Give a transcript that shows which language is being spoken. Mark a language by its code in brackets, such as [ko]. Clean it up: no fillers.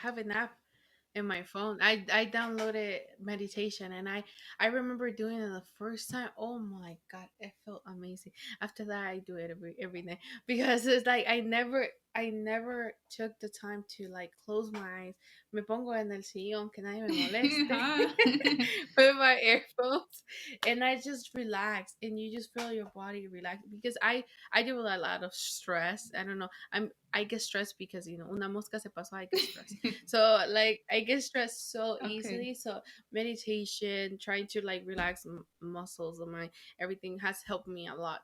[en] have an app in my phone. I downloaded meditation, and I remember doing it the first time. Oh my god, it felt amazing. After that, I do it every day because it's like I never took the time to like close my eyes. [es] Me pongo en el sillón que nadie me moleste [en] Huh? with my earphones, and I just relax, and you just feel your body relax because I do a lot of stress. I don't know. I get stressed because [es] una mosca se pasó. [en] I get stressed, so like I get stressed so Okay. easily. So meditation, trying to like relax muscles of my everything has helped me a lot.